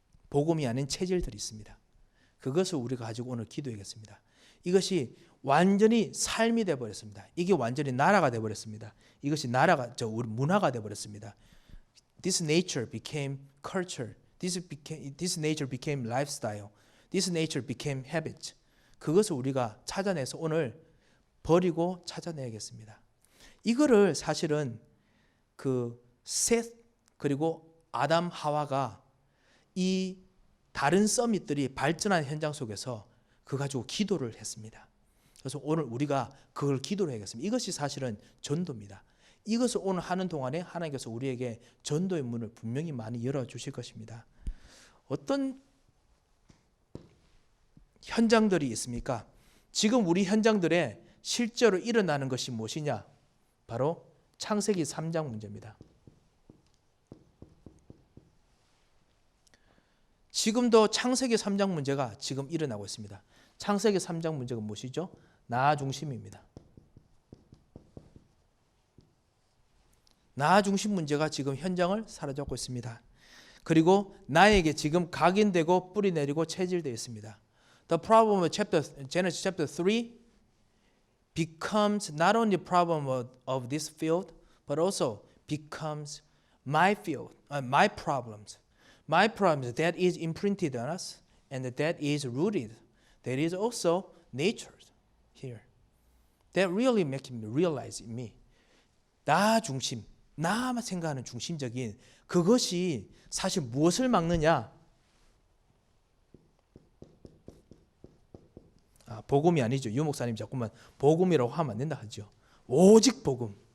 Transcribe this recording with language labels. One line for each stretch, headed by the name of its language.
Korean: 복음이 아닌 체질들이 있습니다. 그것을 우리가 가지고 오늘 기도해야겠습니다. 이것이 완전히 삶이 되어버렸습니다. 이게 완전히 나라가 되어버렸습니다. 이것이 우리 문화가 되어버렸습니다.
English: This nature became culture. This nature became lifestyle. This nature became habit.
Korean: 그것을 우리가 찾아내서 오늘 버리고 찾아내야겠습니다. 이거를 사실은 셋 그리고 아담 하와가 이 다른 서밋들이 발전한 현장 속에서 그거 가지고 기도를 했습니다. 그래서 오늘 우리가 그걸 기도를 해야겠습니다. 이것이 사실은 전도입니다. 이것을 오늘 하는 동안에 하나님께서 우리에게 전도의 문을 분명히 많이 열어주실 것입니다. 어떤 현장들이 있습니까? 지금 우리 현장들에 실제로 일어나는 것이 무엇이냐? 바로 창세기 3장 문제입니다. 지금도 창세기 3장 문제가 지금 일어나고 있습니다. 창세기 3장 문제가 무엇이죠? 나 중심입니다. 나 중심 문제가 지금 현장을 사로잡고 있습니다. 그리고 나에게 지금 각인되고 뿌리 내리고 체질되어 있습니다.
English: The problem of Genesis chapter 3 becomes not only problem of this field, but also becomes my field, my problems. My problems that is imprinted on us and that is rooted. That is also nature here. That really makes me realize in me.
Korean: 나 중심, 나만 생각하는 중심적인 그것이 사실 무엇을 막느냐? 복음이 아니죠. 유 목사님 자꾸만 복음이라고 하면 안 된다 하죠. 오직 복음.